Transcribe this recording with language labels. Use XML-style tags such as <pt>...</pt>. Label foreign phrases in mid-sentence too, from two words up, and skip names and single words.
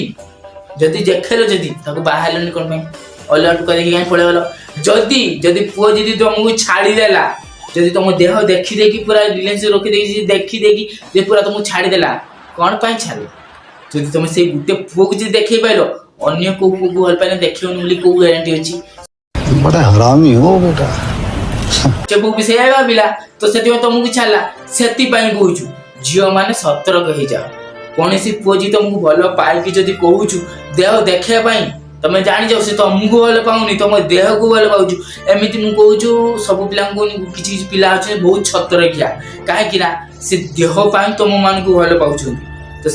<or>ଯଦି ଦେଖେଇଲ, ଯଦି ତାକୁ ବାହା ହେଲନି କଣ ପାଇଁ? ଅଲଗା କରିକି କାହିଁ ପଳେଇଗଲ? ଯଦି ପୁଅ ଯଦି ତମକୁ ଛାଡ଼ିଦେଲା, ଯଦି ତମ ଦେହ ଦେଖିଦେଇକି ପୁରା ରିଲେସନ ରଖିଦେଇକି ଦେଖିଦେଇକି ଯେ ପୁରା ତମକୁ ଛାଡ଼ିଦେଲା, କଣ ପାଇଁ ଛାଡ଼ିଲା? ଯଦି ତମେ ସେଇ ଗୋଟେ ପୁଅକୁ ଯଦି ଦେଖେଇ ପାଇଲ, ଅନ୍ୟ କୋଉ ପୁଅକୁ ଭଲ ପାଇଲେ ଦେଖେଇବନି ବୋଲି କୋଉ ଗ୍ୟାରେଣ୍ଟି ଅଛି?</or> <hi>बड़ा हरामी हो बेटा।</hi> <or>ସେ ପୁଅ ବି ସେଇଆ ଭାବିଲା, ତ ସେଥିପାଇଁ ତମକୁ ଛାଡ଼ିଲା। ସେଥିପାଇଁ କହୁଛୁ ଝିଅ ମାନେ ସତର୍କ ହେଇଯାଅ। କୌଣସି ପୁଅ ଯଦି ତମକୁ ଭଲ ପାଇକି ଯଦି କହୁଛୁ ଦେହ ଦେଖେଇବା ପାଇଁ, ତମେ ଜାଣିଯାଅ ସେ ତମକୁ ଭଲ ପାଉନି, ତମ ଦେହକୁ ଭଲ ପାଉଛୁ। ଏମିତି ମୁଁ କହୁଛୁ ସବୁ ପିଲାଙ୍କୁ, କିଛି ପିଲା ଅଛନ୍ତି ବହୁତ ଛତରଖିଆ, କାହିଁକି ନା ସେ ଦେହ ପାଇଁ ତମ ମାନଙ୍କୁ ଭଲ ପାଉଛନ୍ତି।</or>